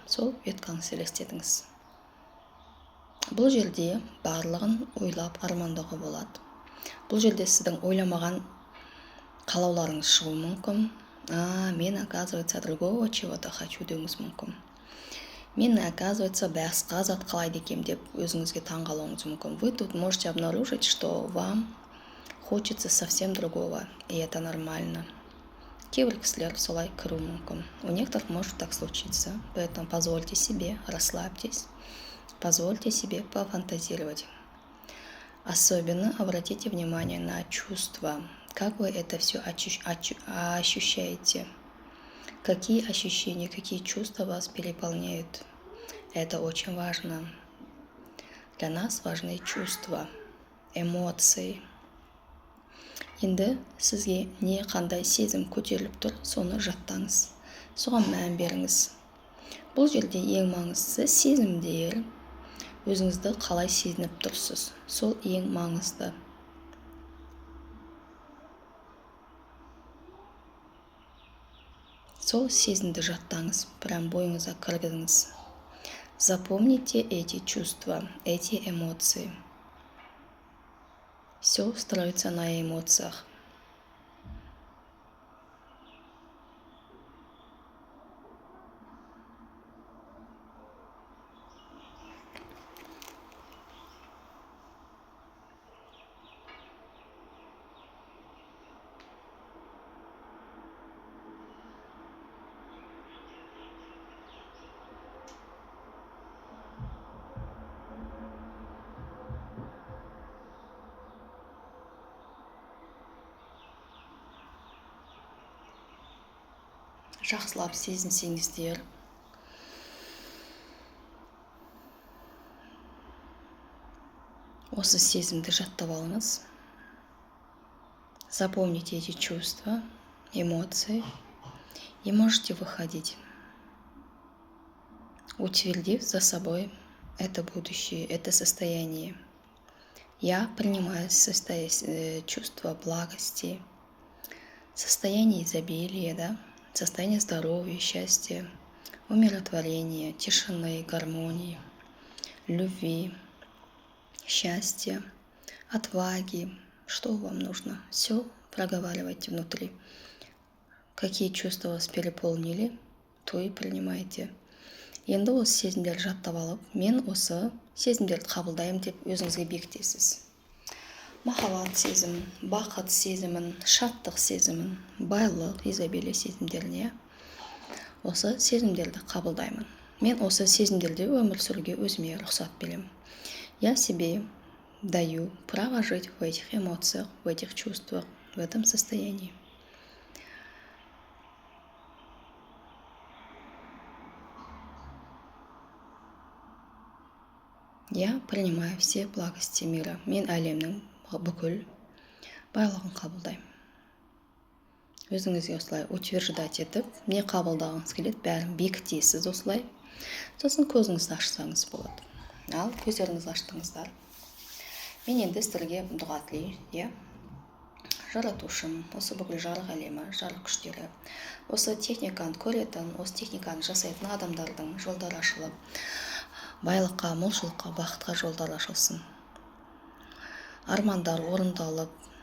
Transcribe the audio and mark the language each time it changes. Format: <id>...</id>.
<kk>Сол веткаңызды елестетіңіз. Бұл жерде барлығын ойлап армандауға болады. Бұл жерде сіздің ойламаған қалауларыңыз шығуы мүмкін. Мен,</kk> <ru>оказывается, другого чего-то хочу</ru> <kk>деуіңіз мүмкін. Мен,</kk> <ru>оказывается,</ru> <kk>басқа зат қалайды екем деп өзіңізге таңғалуыңыз мүмкін.</kk> <ru>Вы тут можете обнаружить, что вам хочется совсем другого, и это нормально.</ru> <kk>Кейбір кісілер солай кіруі мүмкін.</kk> <ru>У некоторых может так случиться, поэтому позвольте себе, расслабьтесь, позвольте себе пофантазировать. Особенно обратите внимание на чувства. Как вы это все ощущаете? Какие ощущения, какие чувства вас переполняют? Это очень важно. Для нас важны чувства, эмоции.</ru> <kk>Енді сізге не қандай сезім көтеріліп тұр, соны жаттаңыз. Соған мән беріңіз. Бұл жерде ең маңыздысы сезімдер. Өзіңізді қалай сезініп тұрсыз? Сол ең маңызды. Сол сезімді жаттаңыз, прям бойыңызға кіргізіңіз.</kk> <ru>Запомните эти чувства, эти эмоции. Все строится на эмоциях.</ru> <kk>Жақсылап сезінсеңіздер, осы сезімді жаттап алыңыз.</kk> <ru>Запомните эти чувства, эмоции и можете выходить, утвердив за собой это будущее, это состояние. Я принимаю чувство благости, состояние изобилия, состояние здоровья, счастья, умиротворения, тишины, гармонии, любви, счастья, отваги. Что вам нужно? Все проговаривайте внутри. Какие чувства вас переполнили, то и принимайте.</ru> <kk>Енді осы сезімдерді жаттап алып, мен осы сезімдерді қабылдаймын деп өзіңізге бекітесіз. Махаббат сезімін, бақыт сезімін, шаттық сезімін, байлық, изобилие сезімдеріне осы сезімдерді қабылдаймын. Мен осы сезімдерде өмір сүруге өзіме рұқсат беремін.</kk> <ru>Я себе даю право жить в этих эмоциях, в этих чувствах, в этом состоянии. Я принимаю все благости мира.</ru> <kk>Мен әлемнің бүкіл байлығын қабылдаймын. Өзіңізге осылай утверждать етіп, не қабылдағыңыз келеді, бәрін бекітесіз осылай. Сосын көзіңізді ашсаңыз болады. Ал көздеріңізді аштыңыздар. Мен енді сіздерге дұға тілеймін, жаратушым, осы бүкіл жарық әлемі, жарық күштері, осы техниканы көретін, осы техниканы жасайтын адамдардың жолдары ашылып, байлыққа, молшылыққа, бақытқа жолдар ашылсын. Армандар орындалып,</kk>